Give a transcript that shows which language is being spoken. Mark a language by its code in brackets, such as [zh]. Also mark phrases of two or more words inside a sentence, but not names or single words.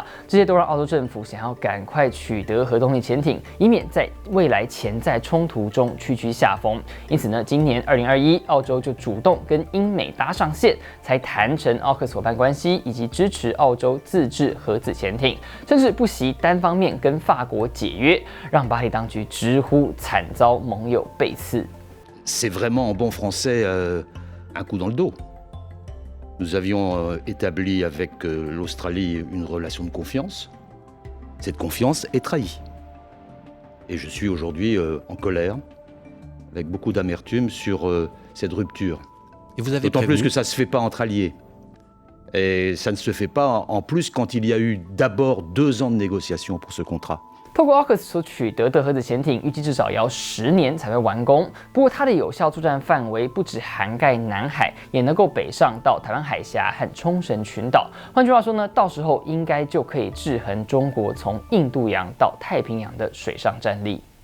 [zh] 这些都让澳洲政府想要赶快取得核动力潜艇，以免在未来潜在冲突中屈居下风。因此呢，今年2021，澳洲就主动跟英美搭上线，才谈成 AUKUS 伙伴关系，以及支持澳洲自制核子潜艇，甚至不惜单方面跟法国解约，让巴黎当局直呼惨遭盟友背刺。 [fr] C'est vraiment en bon français un coup dans le dos. Nous avions établi avec l'Australie une relation de confiance. Cette confiance est trahie. Et je suis aujourd'hui en colère, avec beaucoup d'amertume sur cette rupture. Et vous avez D'autant plus que ça ne se fait pas entre alliés. Et ça ne se fait pas en plus quand il y a eu d'abord 2 ans de négociations pour ce contrat. [zh] 透过 AUKUS 所取得的核子潜艇，预计至少也要10年才会完工。不过它的有效作战范围不只涵盖南海，也能够北上到台湾海峡和冲绳群岛。换句话说呢，到时候应该就可以制衡中国从印度洋到太平洋的水上战力。